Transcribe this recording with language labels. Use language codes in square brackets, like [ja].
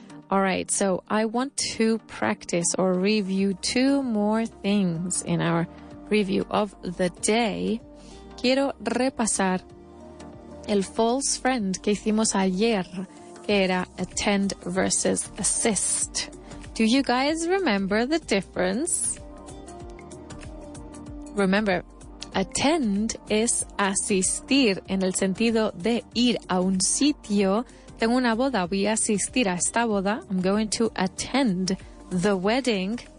[en] All right, so I want to practice or review 2 more things in our review of the day. [es] Quiero repasar el false friend que hicimos ayer, que era attend versus assist. [en] Do you guys remember the difference? [es] Remember, attend es asistir en el sentido de ir a un sitio. Tengo una boda, voy a asistir a esta boda. [en] I'm going to attend the wedding.